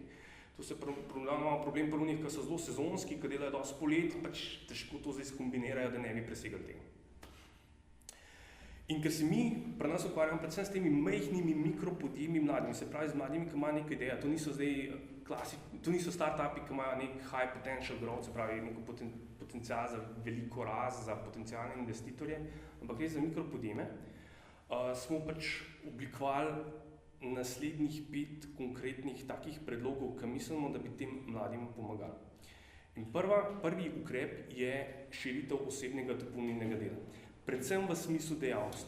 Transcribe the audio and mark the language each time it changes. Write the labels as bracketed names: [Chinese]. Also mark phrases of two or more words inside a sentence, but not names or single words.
[Slovenian] To se imamo problem pri onih, ki so zelo sezonski, ki delajo dosti polet, pač težko to zdaj skombinirajo, da ne bi presegali tega. In ker se mi pri nas ukvarjamo predvsem s temi majhnimi mikropodjemji mladimi, se pravi z mladimi, ki imajo neko idejo, to niso zdaj to niso startupi, ki imajo nek [English] high potential growth, [Slovenian] se pravi neko potencial za veliko rast, za potencialne investitorje, ampak gre za mikropodjeme, smo pač oblikovali naslednjih 5 konkretnih takih predlogov, ki mislimo, da bi tem mladim pomagali. In prvi ukrep je širitev osebnega dopolnilnega dela, predvsem v smislu dejavnosti.